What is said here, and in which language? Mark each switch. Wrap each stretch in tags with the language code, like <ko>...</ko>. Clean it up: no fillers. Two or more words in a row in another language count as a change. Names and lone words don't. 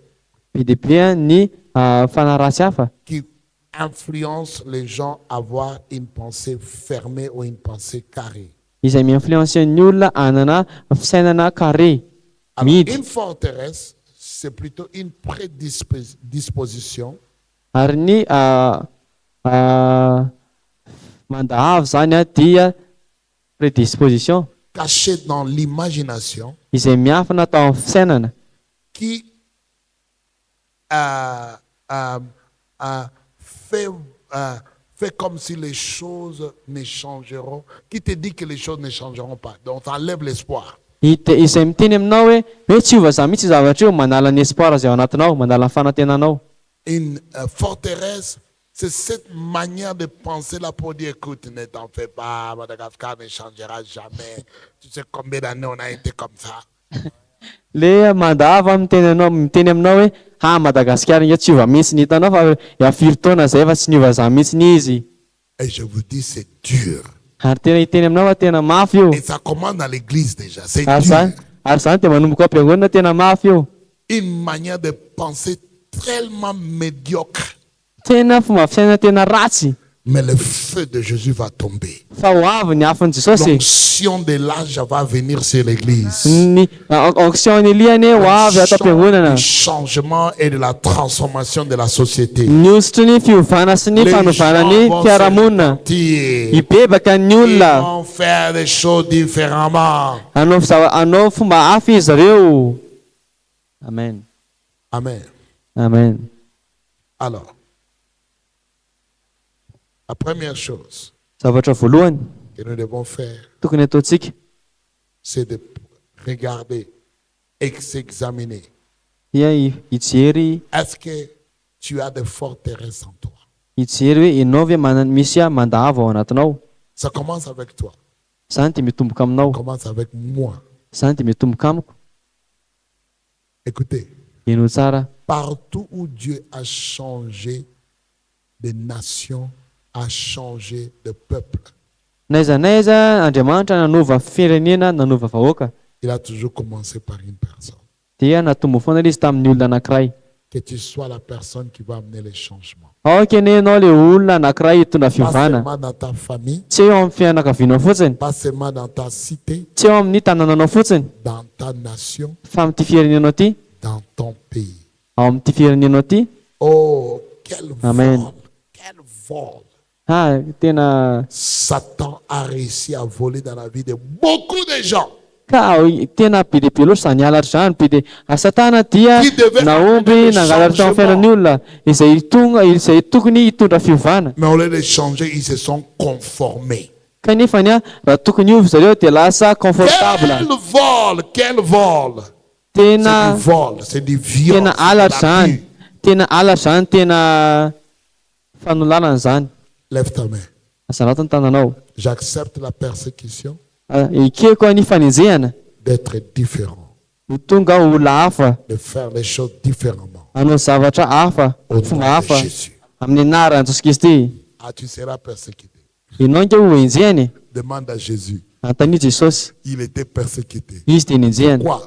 <mg>Be dia be ny fanahy ratsy hafa</mg> <fr>qui influencent les gens à avoir une pensée fermée ou une pensée carrée.</fr> <mg>izay mi-influencer ny olona hanana fisainana carré.</mg> <fr>Alors,</fr> <mg>Midy.</mg> <fr>une forteresse, c'est plutôt une prédisposition</fr> <mg>Ary ny mandahavo zany a dia prédisposition</mg> <fr>cachée dans l'imagination</fr> <mg>izay miafina tao amin'ny fisainana</mg> <fr>qui fait comme si les choses ne changeront, qui te dit que les choses ne changeront pas. Donc, ça enlève l'espoir.</fr> <mg>izay miteny aminao hoe tsy ova za mihitsy zavatra io manala ny espoir zay ao anatinao manala ny fanantenanao.</mg> <fr>Une forteresse, c'est cette manière de penser là pour dire, écoute, ne t'en fais pas, Madagascar ne changera jamais. Tu sais combien d'années on a été comme ça.</fr> <mg>Le mandava miteny aminao hoe Madagasikara io tsy ova mihitsy ny hitanao fa firy taona zay fa tsy niova za mihitsy ny izy.</mg> <fr>Et je vous dis, c'est dur.</fr> <mg>Ary tena hiteny aminao fa tena mafy io.</mg> <fr>Et ça commence dans l'église déjà. C'est</fr> <mg>Ary</mg> <fr>dur.</fr> <mg>zany dia manomboka am-piangonana tena mafy io.</mg> <fr>Une manière de penser tellement médiocre.</fr> <mg>Tena fomba fisaina tena ratsy.</mg> <fr>Mais le feu de Jésus va tomber.</fr> <mg>Fa ho avy ny afon'i Jesosy.</mg> <fr>L'onction de l'âge va venir sur l'église.</fr> <mg>Ny onction ny liany ho avy ato am-piangonana.</mg> <fr>Du changement et de la transformation de la société.</fr> <mg>Ny osotry ny fiovana sy ny</mg> <fr>Les</fr> <mg>fanovana</mg> <fr>gens</fr> <mg>ny</mg> <fr>vont</fr> <mg>fiarahamonina.</mg> <fr>se mentir.</fr> <mg>Hibebaka ny</mg> <fr>Ils</fr> <mg>olona.</mg> <fr>vont faire des choses différemment.</fr> <mg>Hanao fomba hafa izy ireo. Amen. Amen. Amen.</mg> <fr>Alors, la première chose</fr> <mg>Zavatra voalohany</mg> <fr>que nous devons faire,</fr> <mg>tokony ataontsika</mg> <fr>c'est de regarder et s'examiner.</fr> <mg>dia hijery</mg> <fr>Est-ce que tu as des forteresses en toi?</fr> <mg>hijery hoe ianao ve misy mandahavo ao anatinao.</mg> <fr>Ça commence avec toi.</fr> <mg>Zany dia mitomboka</mg> <fr>Ça</fr> <mg>aminao.</mg> <fr>commence avec moi.</fr> <mg>Zany dia mitomboka amiko.</mg> <fr>Écoutez,</fr> <mg>Ino tsara.</mg> <fr>partout où Dieu a changé de nation, a changé de peuple,</fr> <mg>Naiza naiza Andriamanitra nanova firenena, nanova vahoaka</mg> <fr>il a toujours commencé par une personne.</fr> <mg>dia natombo foana izy tamin'ny olona anankiray.</mg> <fr>Que tu sois la personne qui va amener les changements.</fr> <mg>Aoka anie ianao le olona anankiray hitondra</mg> <fr>Pas</fr> <mg>fiovana.</mg> <fr>seulement dans ta famille,</fr> <mg>Tsy eo amin'ny fianakavianao fotsiny,</mg> <fr>pas seulement dans ta cité,</fr> <mg>tsy eo amin'ny tanànanao fotsiny,</mg> <fr>dans ta nation,</fr> <mg>fa amin'ity firenenao ity,</mg> <fr>dans ton pays.</fr> <mg>ao amin'ity firenenao ity.</mg> <fr>Oh, quel</fr> <mg>Amen.</mg> <fr>vol! Quel vol!</fr> <mg>Tena</mg> <fr>Satan a réussi à voler dans la vie de beaucoup de gens.</fr> <mg>tena be dia be loatra zany halatra zany. Be dia Satana dia naomby nangalatra amin'ny fiainan'ny olona izay tokony hitondra fiovana.</mg> <fr>Mais au lieu de changer, ils se sont conformés.</fr> <mg>Kanefa raha tokony ovy zareo dia lasa confortable.</mg> <fr>Quel vol! Quel vol!</fr> <mg>Tena</mg> <fr>C'est du vol, c'est du viol.</fr> <mg>tena halatra zany. Tena halatra zany, tena fanolalana zany.</mg> <fr>Lève ta main.</fr> <mg>Azanao ny tananao.</mg> <fr>J'accepte la persécution</fr> <mg>Ikeko ny fanenjehana</mg> <fr>de d'être différent,</fr> <mg>ho tonga olona hafa</mg> <fr>de faire les choses différemment.</fr> <mg>hanao zavatra hafa</mg> <fr>Au</fr> <mg>fomba</mg> <fr>nom de</fr> <mg>hafa</mg> <fr>Jésus.</fr> <mg>amin'ny anaran'i Jesosy Kristy.</mg> <fr>Ah, tu seras persécuté.</fr> <mg>Ianao nge ho enjehany</mg> <fr>Demande à Jésus.</fr> <mg>antany Jesosy.</mg> <fr>Il était persécuté.</fr> <mg>Izy dia nenjehany</mg> <fr>Pourquoi?</fr>